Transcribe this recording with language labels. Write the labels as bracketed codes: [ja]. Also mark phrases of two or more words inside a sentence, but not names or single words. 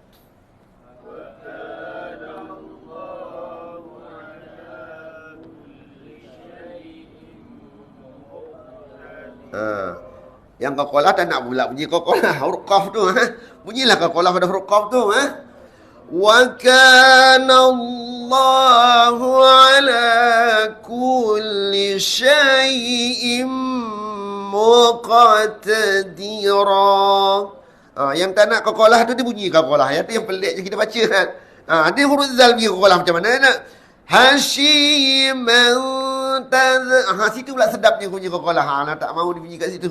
[ms] Yang qalqalah tak nak pula bunyi qalqalah huruf qaf tu. Bunyilah qalqalah pada huruf qaf tu. [ar] وكان الله على كل شيء مقتدرا. [ms] Yang tak nak qalqalah tu dia bunyi qalqalah. Yang tu yang pelik je kita baca kan. Dia huruf zal bunyi qalqalah macam mana nak? Hashiman taz. Situ pula sedapnya bunyi qalqalah. Tak mahu dibunyi kat situ.